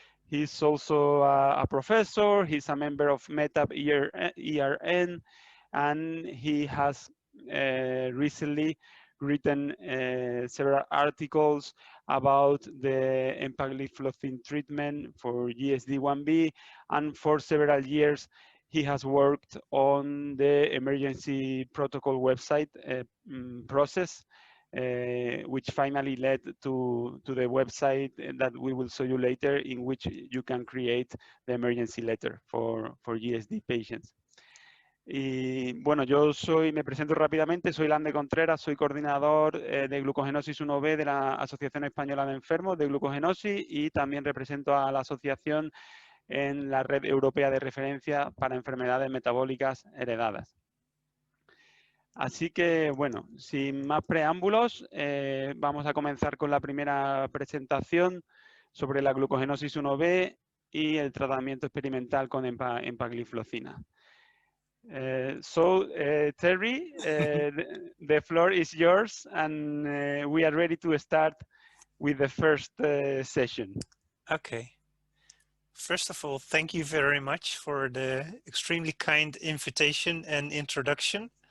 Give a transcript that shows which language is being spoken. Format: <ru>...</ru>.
<en>He's also a professor. He's a member of METAP ERN, and he has recently written several articles about the empagliflozin treatment for GSD1B, and for several years he has worked on the emergency protocol website process, which finally led to the website that we will show you later, in which you can create the emergency letter for GSD patients.</en> <es>Y bueno, me presento rápidamente, soy Lande Contreras, soy coordinador de glucogenosis 1B de la Asociación Española de Enfermos de Glucogenosis, y también represento a la asociación en la Red Europea de Referencia para Enfermedades Metabólicas Heredadas. Así que, bueno, sin más preámbulos, vamos a comenzar con la primera presentación sobre la glucogenosis 1B y el tratamiento experimental con empagliflozina.</es> <en>Terry, the floor is yours, and we are ready to start with the first session. Okay. First of all, thank you very much for the extremely kind invitation and introduction.</en>